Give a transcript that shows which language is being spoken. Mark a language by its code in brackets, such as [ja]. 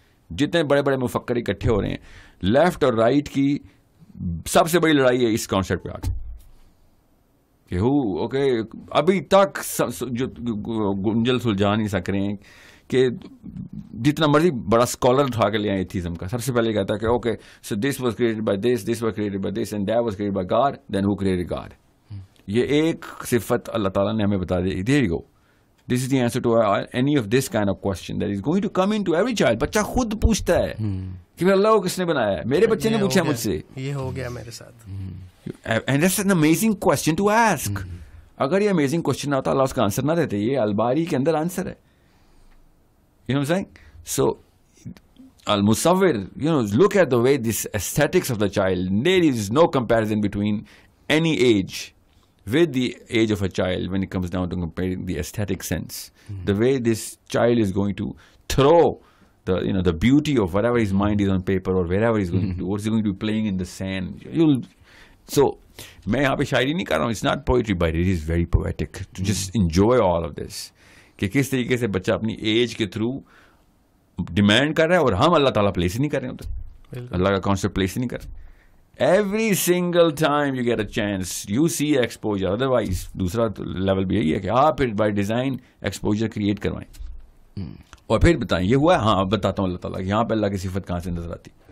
[ur] جتنے بڑے بڑے مفکر اکٹھے ہو رہے ہیں, لیفٹ اور رائٹ کی سب سے بڑی لڑائی ہے اس کانسیپٹ پہ آ کے کہ اوکے ابھی تک جو گنجل سلجھا نہیں سک رہے ہیں کہ جتنا مرضی بڑا اسکالر اٹھا کے لے آئے ایتھیزم کا, سب سے پہلے کہتا ہے کہ okay [en] So this was created by this, this was created by this, and that was created by God, then who created God. [ur] یہ ایک صفت اللہ تعالیٰ نے ہمیں بتا دی. [en] There you go, this is the answer to any of this kind of question that is going to come in to every child. [ur] بچہ خود پوچھتا ہے کہ پھر اللہ کو کس نے بنایا ہے, میرے بچے نے پوچھا مجھ سے, یہ ہو گیا میرے ساتھ. [en] And that's an amazing question to ask. [ur] اگر یہ امیزنگ کوسچن نہ ہوتا اللہ اس کا آنسر نہ دیتے. یہ الباری کے اندر آنسر ہے. [en] You know what I'm saying? So, al-musawwir, look at the way this aesthetics of the child, there is no comparison between any age with the age of a child when it comes down to comparing the aesthetic sense. The way this child is going to throw the beauty of whatever his mind is on paper or wherever he's going to do, or he's going to be playing in the sand. So, [ur] میں یہاں پہ شاعری نہیں کر رہا ہوں. [en] It's not poetry, but it is very poetic to just enjoy all of this. [ur] کہ کس طریقے سے بچہ اپنی ایج کے تھرو ڈیمانڈ کر رہا ہے, اور ہم اللہ تعالیٰ پلیس ہی نہیں کر رہے ہوتے, اللہ کا کانسیپٹ پلیس ہی نہیں کر رہے. [en] Every single time you get a chance you see exposure. [ur] Otherwise دوسرا لیول بھی یہی ہے کہ آپ پھر بائی ڈیزائن ایکسپوجر کریٹ کروائیں اور پھر بتائیں یہ ہوا ہے. ہاں اب بتاتا ہوں اللہ تعالیٰ یہاں پہ اللہ کی صفت کہاں سے نظر آتی.